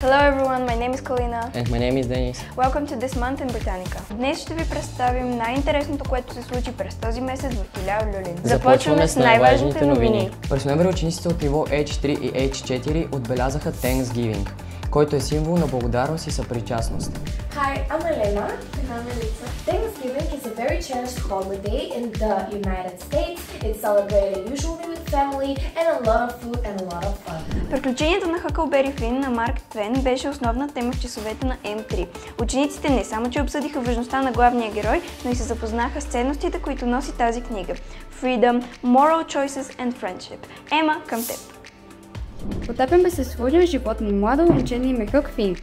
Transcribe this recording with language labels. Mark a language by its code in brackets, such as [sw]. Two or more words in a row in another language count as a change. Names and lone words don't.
[en] Hello everyone, my name is Kalina. And my name is Denis. Welcome to This Month in Britannica. [bg] Днес ще ви представим най-интересното, което се случи през този месец в филиал Люлин. Започваме с най-важните новини. През ноември учениците от ниво H3 и H4 отбелязаха Thanksgiving, който е символ на благодарност и съпричастност. [en] Hi, I'm Elena. And I'm Elisa. Thanksgiving is a very cherished holiday in the United States. It's celebrated usually with family and a lot of food and a lot of fun. [bg] Приключението на Хъкълбери Фин на Марк Твен беше основна тема в часовете на М3. Учениците не само че обсъдиха важността на главния герой, но и се запознаха с ценностите, които носи тази книга. [en] Freedom, Moral Choices and Friendship. [bg] Ема, към теб. Потапяме се в сложен живот на младо момче на име Хък Фин.